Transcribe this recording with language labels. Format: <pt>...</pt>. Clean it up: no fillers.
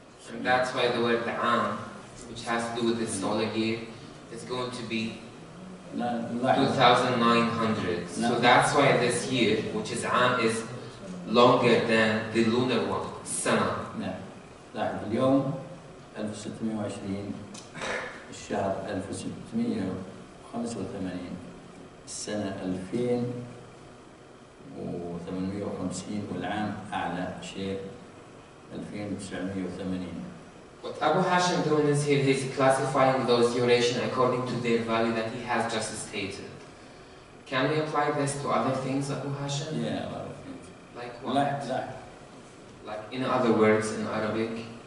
<en>And that's why the word عام which has to do with the solar year is going to be 2900. So that's why this year, which is عام, is longer than the lunar one, سنة.</en> <ar>لاحظ اليوم 1620 الشهر 1685 السنة 2850 والعام أعلى شيء 1980.</ar> <en>What Abu Hashim doing is here, he's classifying those duration according to their value that he has just stated. Can we apply this to other things, Abu Hashim? Yeah, a lot of things. Like what? Like in other words in Arabic?</en>